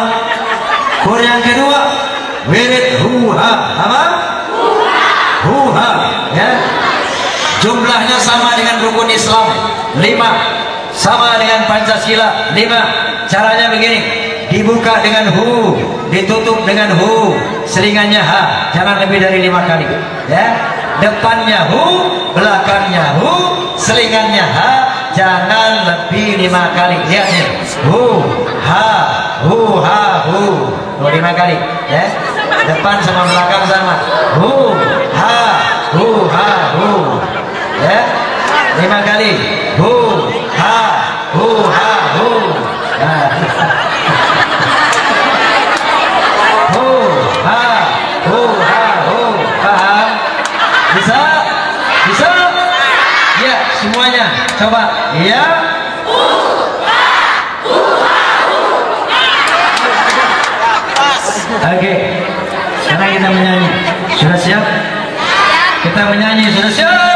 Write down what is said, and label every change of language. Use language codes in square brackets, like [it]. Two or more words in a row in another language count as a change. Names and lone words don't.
[id] Kur yang kedua wirid huha. Apa? Huha ya. Jumlahnya sama dengan rukun Islam 5, sama dengan Pancasila 5. Caranya begini, dibuka dengan hu, ditutup dengan hu, selingannya ha, jangan lebih dari 5 kali ya. Depannya hu, belakangnya hu, selingannya ha, jangan lebih 5 kali. Lihat nih, hu ha hu ha hu, 5 kali ya. Depan sama belakang sama, hu ha hu ha hu ya. 5 kali, hu ha hu ha hu. Nah. Hu ha hu ha hu. Paham? Bisa? Bisa? Ya, semuanya coba ya. Oke, sekarang kita menyanyi. Sudah siap? Kita menyanyi. Sudah siap?